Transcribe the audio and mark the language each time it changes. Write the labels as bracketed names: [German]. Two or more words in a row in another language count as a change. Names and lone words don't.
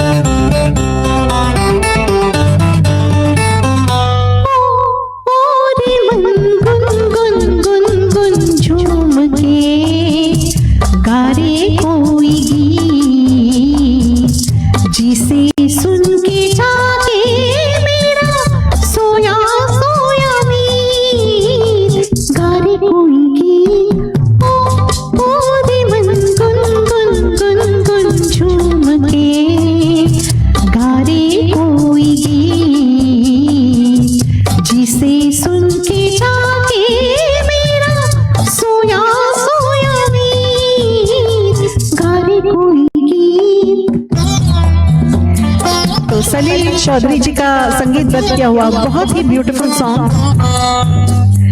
[Hindi] झूम के गारे कोई गीत, जिसे सुन के जागे मेरा सोया सोया मीत, गारे कोई गीत, ओ रे मन गुन गुन गुन गुन झूम के गारे कोई गीत, जिसे सुन के जागे मेरा सोया सोया मीत, गारे कोई गीत। तो सलील चौधरी जी का संगीतबद्ध किया हुआ बहुत ही [English] beautiful song.